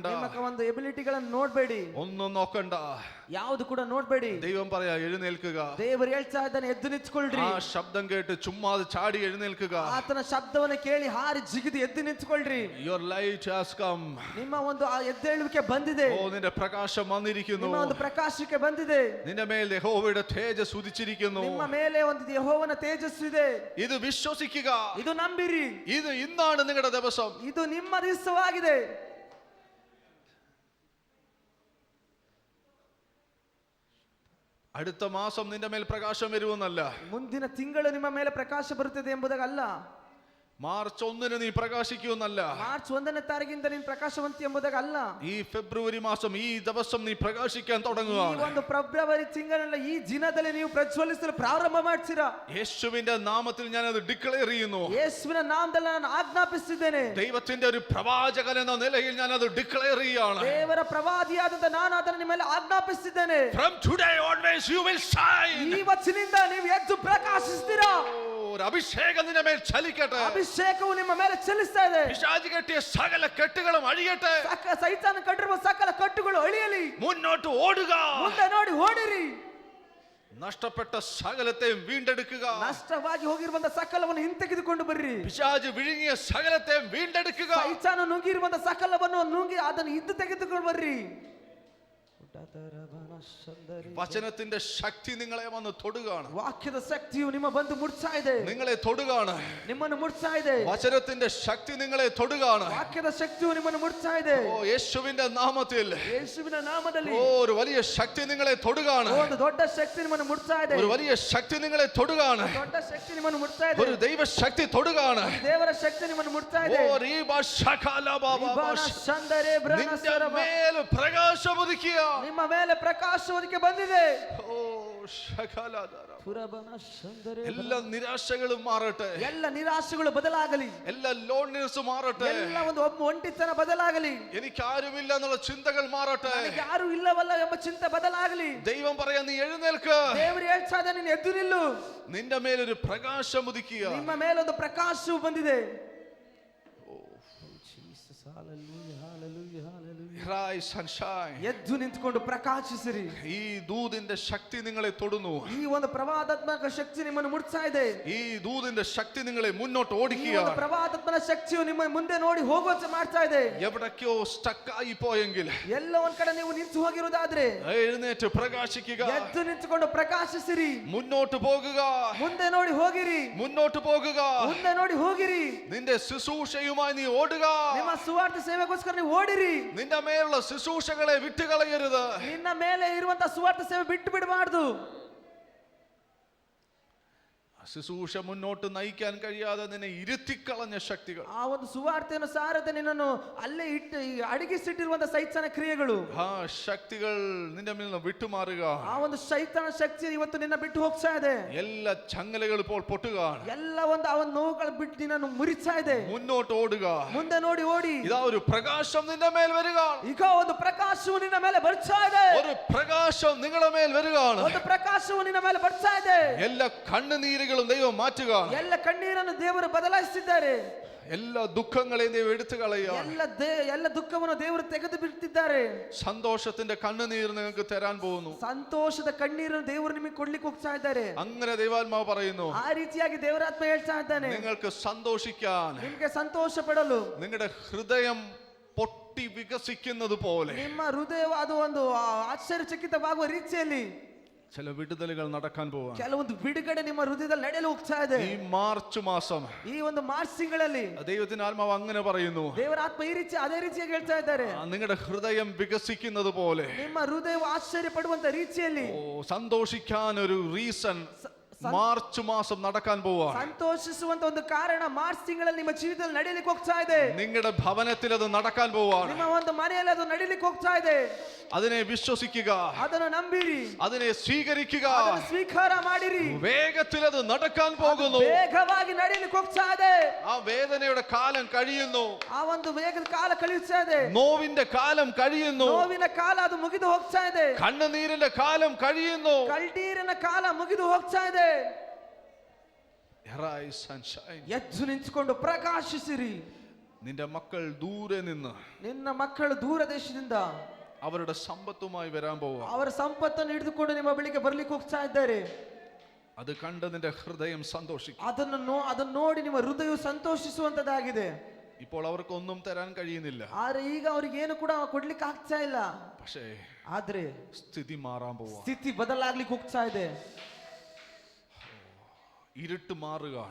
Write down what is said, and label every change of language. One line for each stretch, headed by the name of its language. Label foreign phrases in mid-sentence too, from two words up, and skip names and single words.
Kannada: ನಿಮ್ಮ ಒಂದು ಎಬಿಲಿಟಿಗಳನ್ನು ನೋಡ್ಬೇಡಿ,
Malayalam: ഒന്നും നോക്കണ്ട,
Kannada: ಯಾವುದು ಕೂಡ ನೋಡ್ಬೇಡಿ.
Malayalam: ദൈവം പറയാ എഴുന്നേൽക്കുക.
Kannada: ದೇವರು ಹೇಳ್ತಾ ಇದ್ದಾನೆ, ಎದ್ದು ನಿಂತ್ಕೊಳ್ರಿ.
Malayalam: ആ ശബ്ദം കേട്ട് ചുമ്മാ ചാടി എഴുന്നേൽക്കുക.
Kannada: ಆತನ ಶಬ್ದವನ್ನು ಕೇಳಿ ಹಾರಿ ಜಿಗಿದು ಎದ್ದು ನಿಂತ್ಕೊಳ್ರಿ.
English: Your light has come.
Kannada: ನಿಮ್ಮ ಒಂದು ಆ ಎದ್ದೇಳುವಿಕೆ ಬಂದಿದೆ.
Malayalam: ഓ, നിന്റെ പ്രകാശം വന്നിരിക്കുന്നു.
Kannada: ನಿಮ್ಮ ಒಂದು ಪ್ರಕಾಶಕ್ಕೆ ಬಂದಿದೆ.
Malayalam: നിന്റെ മേൽ യഹോവയുടെ തേജസ് ഉദിച്ചിരിക്കുന്നു.
Kannada: ನಿಮ್ಮ ಮೇಲೆ ಒಂದು ಯೆಹೋವನ ತೇಜಸ್ಸು ಇದೆ.
Malayalam: ഇത് വിശ്വസിക്കുക.
Kannada: ಇದು ನಂಬಿರಿ.
Malayalam: ഇത് ഇന്നാണ് നിങ്ങളുടെ ദിവസം.
Kannada: ಇದು ನಿಮ್ಮ ದಿವಸವಾಗಿದೆ.
Malayalam: അടുത്ത മാസം നിന്റെ മേൽ പ്രകാശം വരുമെന്നല്ല,
Kannada: ಮುಂದಿನ ತಿಂಗಳು ನಿಮ್ಮ ಮೇಲೆ ಪ್ರಕಾಶ ಬರುತ್ತದೆ ಎಂಬುದಾಗಲ್ಲ,
Malayalam: മാർച്ച് 1 നീ പ്രകാശിക്കുമെന്നല്ല,
Kannada: ಮಾರ್ಚ್ 1ನೇ ತಾರೀಕಿಂದ ನೀನು ಪ್ರಕಾಶವಂತಿ ಎಂಬುದಾಗಲ್ಲ,
Malayalam: ഈ ഫെബ്രുവരി മാസം ഈ ദിവസം നീ പ്രകാശിക്കാൻ
Kannada: ಈ
Malayalam: തുടങ്ങുകയാണ്.
Kannada: ಒಂದು ಫೆಬ್ರವರಿ ತಿಂಗಳಿನ ಈ ದಿನದಲ್ಲಿ ನೀವು ಪ್ರಜ್ವಲಿಸಲು ಪ್ರಾರಂಭ ಮಾಡ್ತೀರಾ.
Malayalam: യേശുവിന്റെ നാമത്തിൽ ഞാൻ അത് ഡിക്ലെയർ ചെയ്യുന്നു.
Kannada: ಯೇಸುವಿನ ನಾಮದಲ್ಲಿ ನಾನು ಆಜ್ಞಾಪಿಸುತ್ತಿದ್ದೇನೆ.
Malayalam: ദൈവത്തിന്റെ ഒരു പ്രവാചകൻ എന്ന നിലയിൽ ഞാൻ അത് ഡിക്ലെയർ ചെയ്യാണ്.
Kannada: ದೇವರ ಪ್ರವಾದಿಯಾದಂತ ನಾನು ಅದನ್ನು ನಿಮ್ಮ ಮೇಲೆ ಆಜ್ಞಾಪಿಸುತ್ತಿದ್ದೇನೆ.
English: From today onwards you will shine.
Kannada: ಈ ವಚನದಿಂದ ನೀವು ಎದ್ದು ಪ್ರಕಾಶಿಸ್ತೀರಾ.
Malayalam: ഒരു അഭിഷേകം നിന്റെ മേൽ ചലിക്കട്ടെ.
Kannada: ಅಭಿಷೇಕವು ನಿಮ್ಮ ಮೇಲೆ ಚಲಿಸ್ತಾ ಇದೆ.
Malayalam: പിശാച് കെട്ടിയ സകല കെട്ടുകളും അഴിയട്ടെ.
Kannada: ಸೈತಾನ ಕಟ್ಟಿರುವ ಸಕಲ ಕಟ್ಟುಗಳು ಅಳಿಯಲಿ.
Malayalam: മുന്നോട്ട് ഓടുക.
Kannada: ಮುಂದೆ ನೋಡಿ ಓಡಿರಿ.
Malayalam: നഷ്ടപ്പെട്ട സകലത്തെയും വീണ്ടെടുക്കുക.
Kannada: ನಷ್ಟವಾಗಿ ಹೋಗಿರುವಂತ ಸಕಲವನ್ನು ಹಿಂತೆಗೆದುಕೊಂಡು ಬರ್ರಿ.
Malayalam: പിശാച് വിഴുങ്ങിയ സകലത്തെയും വീണ്ടെടുക്കുക.
Kannada: ಸೈತಾನ ನುಂಗಿರುವಂತ ಸಕಲವನ್ನು ನುಂಗಿ ಅದನ್ನು ಹಿಂದೆ ತೆಗೆದುಕೊಂಡು ಬರ್ರಿ.
Malayalam: വചനത്തിന്റെ ശക്തി നിങ്ങളെ വന്ന് തൊടുകയാണ്.
Kannada: ವಾಕ್ಯದ ಶಕ್ತಿಯು ನಿಮ್ಮ ಬಂದು ಮುಟ್ತಾ ಇದೆ.
Malayalam: നിങ്ങളെ തൊടുകയാണ്.
Kannada: ನಿಮ್ಮನ್ನು ಮುಟ್ತಾ ಇದೆ.
Malayalam: വചനത്തിന്റെ ശക്തി നിങ്ങളെ തൊടുകയാണ്.
Kannada: ವಾಕ್ಯದ ಶಕ್ತಿಯು ನಿಮ್ಮನ್ನು ಮುಟ್ತಾ ಇದೆ.
Malayalam: ഓ, യേശുവിന്റെ നാമത്തിൽ,
Kannada: ಯೇಸುವಿನ ನಾಮದಲ್ಲಿ
Malayalam: ഓ, ഒരു വലിയ ശക്തി നിങ്ങളെ തൊടുകയാണ്.
Kannada: ಒಂದು ದೊಡ್ಡ ಶಕ್ತಿ ನಿಮ್ಮನ್ನು ಮುಟ್ತಾ ಇದೆ.
Malayalam: ഒരു വലിയ ശക്തി നിങ്ങളെ തൊടുകയാണ്.
Kannada: ದೊಡ್ಡ ಶಕ್ತಿ ನಿಮ್ಮನ್ನು ಮುಟ್ತಾ ಇದೆ.
Malayalam: ഒരു ദൈവ ശക്തി തൊടുകയാണ്.
Kannada: ದೇವರ ಶಕ್ತಿ ನಿಮ್ಮನ್ನು ಮುಟ್ತಾ ಇದೆ. ഓ, ರೀಬ ಶಕಲ ಬಾಬಾ ಸಂದರೆ
Malayalam: നിന്റെ മേൽ പ്രകാശം ഉദിക്കുക.
Kannada: ನಿಮ್ಮ ಮೇಲೆ ಪ್ರಕಾಶವೊದಕ್ಕೆ ಬಂದಿದೆ. ഓ, ശകലധര. ಪುರಬನ ಸಂದರೆ
Malayalam: എല്ലാ നിരാശകളും മാറട്ടെ.
Kannada: ಎಲ್ಲ ನಿರಾಶೆಗಳು ಬದಲಾಗಲಿ.
Malayalam: എല്ലാ ലോൺനെസ് മാറട്ടെ.
Kannada: ಎಲ್ಲ ಒಂದು ಒಂಟಿತನ ಬದಲಾಗಲಿ.
Malayalam: എനിക്ക് ആരുമില്ല എന്നുള്ള ചിന്തകൾ മാറട്ടെ.
Kannada: ನನಗೆ ಯಾರು ಇಲ್ಲವಲ್ಲ ಎಂಬ ಚಿಂತೆ ಬದಲಾಗಲಿ.
Malayalam: ദൈവം പറയാ, നീ എഴുന്നേൽക്ക്.
Kannada: ದೇವರು ಹೇಳ್ತಾ ಇದ್ದಾನೆ, ನೀನು ಎದ್ದು ನಿಲ್ಲು.
Malayalam: നിന്റെ മേലൊരു പ്രകാശം ഉദിക്കുക.
Kannada: ನಿಮ್ಮ ಮೇಲೆ ಒಂದು ಪ್ರಕಾಶವು ಬಂದಿದೆ.
English: ಹalleluya hallelujah hallelujah. Arise and shine.
Kannada: ಎದ್ದು ನಿಂತ್ಕೊಂಡು ಪ್ರಕಾಶಿಸಿರಿ.
Malayalam: ഈ ദൂതിന്റെ ശക്തി നിങ്ങളെ തൊടുന്നു.
Kannada: ಈ ಒಂದು ಪ್ರವಾದಾತ್ಮಕ ಶಕ್ತಿ ನಿಮ್ಮನ್ನು ಮುಟ್ತಾ ಇದೆ.
Malayalam: ഈ ദൂതിന്റെ ശക്തി നിങ്ങളെ മുന്നോട്ട്
Kannada: ಈ ಒಂದು
Malayalam: ഓടിക്കുകയാണ്.
Kannada: ಪ್ರವಾದಾತ್ಮಕ ಶಕ್ತಿಯು ನಿಮ್ಮ ಮುಂದೆ ನೋಡಿ ಹೋಗುವಂತೆ ಮಾಡ್ತಾ ಇದೆ.
Malayalam: എവിടേക്കോ സ്റ്റക്ക് ആയി പോയെങ്കിൽ
Kannada: ಎಲ್ಲ ಒಂದ್ ಕಡೆ ನೀವು ನಿಂತು ಹೋಗಿರುವುದಾದ್ರೆ
Malayalam: എഴുന്നേറ്റ് പ്രകാശിക്കുക.
Kannada: ಎದ್ದು ನಿಂತುಕೊಂಡು ಪ್ರಕಾಶಿಸಿರಿ.
Malayalam: മുന്നോട്ട് പോകുക.
Kannada: ಮುಂದೆ ನೋಡಿ ಹೋಗಿರಿ.
Malayalam: മുന്നോട്ട് പോകുക.
Kannada: ಮುಂದೆ ನೋಡಿ ಹೋಗಿರಿ.
Malayalam: നിന്റെ ശുശ്രൂഷയുമായി നീ ഓടുക.
Kannada: ನಿಮ್ಮ ಸುವಾರ್ಥ ಸೇವೆಗೋಸ್ಕರ ನೀವು ಓಡಿರಿ.
Malayalam: നിന്റെ മേലുള്ള ശുശ്രൂഷകളെ വിട്ടുകളയരുത്.
Kannada: ನಿನ್ನ ಮೇಲೆ ಇರುವಂತ ಸುವಾರ್ಥ ಸೇವೆ ಬಿಟ್ಟು ಬಿಡಬಾರದು.
Malayalam: ശുശ്രൂഷ മുന്നോട്ട് നയിക്കാൻ കഴിയാതെ നിന്നെ ഇരുത്തിക്കളഞ്ഞ ശക്തികൾ,
Kannada: ಆ ಒಂದು ಸುವಾರ್ತೆಯನ್ನು ಸಾರದೆ ನಿನ್ನನ್ನು ಅಲ್ಲೇ ಇಟ್ಟು ಅಡಗಿಸಿಟ್ಟಿರುವಂತ ಸೈತಾನ ಕ್ರಿಯೆಗಳು,
Malayalam: ആ ശക്തികൾ നിന്റെ മേൽ നിന്ന് വിട്ടുമാറുക.
Kannada: ಆ ಒಂದು ಸೈತಾನ ಶಕ್ತಿ ಇವತ್ತು ನಿನ್ನ ಬಿಟ್ಟು ಹೋಗ್ತಾ ಇದೆ.
Malayalam: എല്ലാ ചങ്ങലകൾ ഇപ്പോൾ പൊട്ടുക.
Kannada: ಎಲ್ಲ ಒಂದು ಆ ಒಂದು ನೋವುಗಳು ಬಿಟ್ಟು ನಿನ್ನನ್ನು ಮುರಿತಾ ಇದೆ.
Malayalam: മുന്നോട്ട് ഓടുക.
Kannada: ಮುಂದೆ ನೋಡಿ ಓಡಿ.
Malayalam: ഇതാ ഒരു പ്രകാശം നിന്റെ മേൽ വരിക.
Kannada: ಈಗ ಒಂದು ಪ್ರಕಾಶವು ನಿನ್ನ ಮೇಲೆ ಬರ್ತಾ ಇದೆ.
Malayalam: ഒരു പ്രകാശം നിങ്ങളുടെ മേൽ വരികയാണ്.
Kannada: ಒಂದು ಪ್ರಕಾಶವು ನಿನ್ನ ಮೇಲೆ ಬರ್ತಾ ಇದೆ.
Malayalam: എല്ലാ കണ്ണുനീരുകളും ദൈവം മാറ്റുക.
Kannada: ಎಲ್ಲ ಕಣ್ಣೀರನ್ನು ದೇವರು ಬದಲಾಯಿಸಿದ್ದಾರೆ.
Malayalam: എല്ലാ ദുഃഖങ്ങളെയും ദൈവം എടുത്തു കളയുക.
Kannada: ಎಲ್ಲ ದುಃಖವನ್ನು ದೇವರು ತೆಗೆದು ಬಿಟ್ಟಿದ್ದಾರೆ.
Malayalam: സന്തോഷത്തിന്റെ കണ്ണുനീർ നിങ്ങൾക്ക് തരാൻ പോകുന്നു.
Kannada: ಸಂತೋಷದ ಕಣ್ಣೀರನ್ನು ದೇವರು ನಿಮಗೆ ಕೊಡ್ಲಿಕ್ಕೆ ಹೋಗ್ತಾ ಇದ್ದಾರೆ.
Malayalam: അങ്ങനെ ദൈവാത്മാവ് പറയുന്നു,
Kannada: ಆ ರೀತಿಯಾಗಿ ದೇವರಾತ್ಮ ಹೇಳ್ತಾ ಇದ್ದಾನೆ,
Malayalam: നിങ്ങൾക്ക് സന്തോഷിക്കാൻ,
Kannada: ನಿಮಗೆ ಸಂತೋಷ ಪಡಲು,
Malayalam: നിങ്ങളുടെ ഹൃദയം പൊട്ടി വികസിക്കുന്നത് പോലെ
Kannada: ನಿಮ್ಮ ಹೃದಯ ಅದು ಒಂದು ಆಶ್ಚರ್ಯಚಕಿತವಾಗುವ ರೀತಿಯಲ್ಲಿ
Malayalam: ചില വിടുതലുകൾ നടക്കാൻ പോവാണ്.
Kannada: ಕೆಲವೊಂದು ಬಿಡುಗಡೆ ನಿಮ್ಮ ಹೃದಯದಲ್ಲಿ ನಡೆಯಲು ಹೋಗ್ತಾ ಇದೆ.
Malayalam: ഈ മാർച്ച് മാസം
Kannada: ಈ ಒಂದು ಮಾರ್ಚ್ ತಿಂಗಳಲ್ಲಿ
Malayalam: ദൈവത്തിന്റെ ആത്മാവ് അങ്ങനെ പറയുന്നു,
Kannada: ದೇವರ ಆತ್ಮ ಈ ರೀತಿ ಅದೇ ರೀತಿಯಾಗಿ ಹೇಳ್ತಾ ಇದ್ದಾರೆ,
Malayalam: നിങ്ങളുടെ ഹൃദയം വികസിക്കുന്നത് പോലെ
Kannada: ನಿಮ್ಮ ಹೃದಯವು ಆಶ್ಚರ್ಯ ಪಡುವಂತ ರೀತಿಯಲ್ಲಿ
Malayalam: സന്തോഷിക്കാൻ ഒരു റീസൺ മാർച്ച് മാസം നടക്കാൻ പോവാ.
Kannada: ಸಂತೋಷಿಸುವಂತ ಒಂದು ಕಾರಣ ಮಾರ್ಚ್ ತಿಂಗಳಲ್ಲಿ ನಿಮ್ಮ ಜೀವಿತದಲ್ಲಿ ನಡೆಯಲಿಕ್ಕೆ ಹೋಗ್ತಾ ಇದೆ.
Malayalam: നിങ്ങളുടെ ഭവനത്തിൽ അത് നടക്കാൻ പോവാണ്.
Kannada: ನಿಮ್ಮ ಒಂದು ಮನೆಯಲ್ಲಿ ಅದು ನಡೆಯಲಿಕ್ಕೆ ಹೋಗ್ತಾ ಇದೆ.
Malayalam: അതിനെ വിശ്വസിക്കുക,
Kannada: ಅದನ್ನು ನಂಬಿರಿ,
Malayalam: അതിനെ സ്വീകരിക്കുക.
Kannada: ಅದನ್ನು ಸ್ವೀಕಾರ ಮಾಡಿರಿ.
Malayalam: വേഗത്തിൽ അത് നടക്കാൻ പോകുന്നു.
Kannada: ವೇಗವಾಗಿ ನಡೆಯಲಿಕ್ಕೆ ಹೋಗ್ತಾ ಇದೆ.
Malayalam: ആ വേദനയുടെ കാലം കഴിയുന്നു.
Kannada: ಆ ಒಂದು ವೇಗದ ಕಾಲ ಕಳೆಯುತ್ತಾ ಇದೆ.
Malayalam: നോവിന്റെ കാലം കഴിയുന്നു.
Kannada: ನೋವಿನ ಕಾಲ ಅದು ಮುಗಿದು ಹೋಗ್ತಾ ಇದೆ.
Malayalam: കണ്ണുനീരിന്റെ കാലം കഴിയുന്നു.
Kannada: ಕಣ್ಣೀರಿನ ಕಾಲ ಮುಗಿದು ಹೋಗ್ತಾ ಇದೆ.
English: Arise and shine.
Kannada: ಎದ್ದು ನಿಂತುಕೊಂಡು ಪ್ರಕಾಶಿಸಿರಿ.
Malayalam: നിന്റെ മക്കൾ ദൂരെ നിന്ന്,
Kannada: ನಿನ್ನ ಮಕ್ಕಳು ದೂರ ದೇಶದಿಂದ
Malayalam: അവരുടെ സമ്പത്തുമായി വരാൻ പോവാ.
Kannada: ಅವರ ಸಂಪತ್ತನ್ನು ಹಿಡಿದುಕೊಂಡು ನಿಮ್ಮ ಬಳಿಗೆ ಬರ್ಲಿಕ್ಕೆ ಹೋಗ್ತಾ ಇದ್ದಾರೆ.
Malayalam: അത് കണ്ട് നിന്റെ ഹൃദയം സന്തോഷിക്കും.
Kannada: ಅದನ್ನು ನೋಡಿ ನಿಮ್ಮ ಹೃದಯವು ಸಂತೋಷಿಸುವಂತದ್ದಾಗಿದೆ.
Malayalam: ഇപ്പോൾ അവർക്കൊന്നും തരാൻ കഴിയുന്നില്ല.
Kannada: ಆದ್ರೆ ಈಗ ಅವ್ರಿಗೆ ಏನು ಕೂಡ ಕೊಡ್ಲಿಕ್ಕೆ ಆಗ್ತಾ ಇಲ್ಲ.
Malayalam: പക്ഷേ
Kannada: ಆದ್ರೆ
Malayalam: സ്ഥിതി മാറാൻ പോവാ.
Kannada: ಸ್ಥಿತಿ ಬದಲಾಗ್ಲಿಕ್ಕೆ ಹೋಗ್ತಾ ಇದೆ.
Malayalam: ഇരുട്ട് മാറുകയാണ്.